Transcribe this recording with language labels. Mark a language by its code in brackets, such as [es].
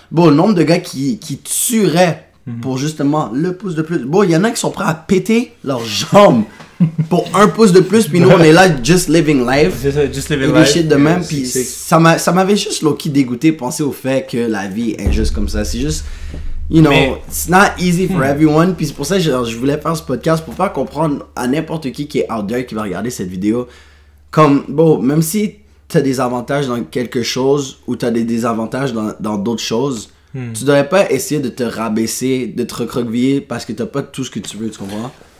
[fr] Bon, le nombre de gars qui tueraient pour justement le pouce de plus. Bon, il y en a qui sont prêts à péter leurs jambes pour un pouce de plus, puis nous on est là [en] just living life. [fr] C'est ça, [en] just living life. [fr] Et des shit de même, puis ça m'avait juste low-key dégoûté penser au fait que la vie est injuste comme ça. C'est juste, [en] you know, it's not easy for everyone. [fr] Puis c'est pour ça que je voulais faire ce podcast pour faire comprendre à n'importe qui est [en] out there [fr] qui va regarder cette vidéo. Comme, bon, même si t'as des avantages dans quelque chose ou t'as des désavantages dans d'autres choses, tu devrais pas essayer de te rabaisser, de te recroqueviller parce que t'as pas tout ce que tu veux, tu comprends?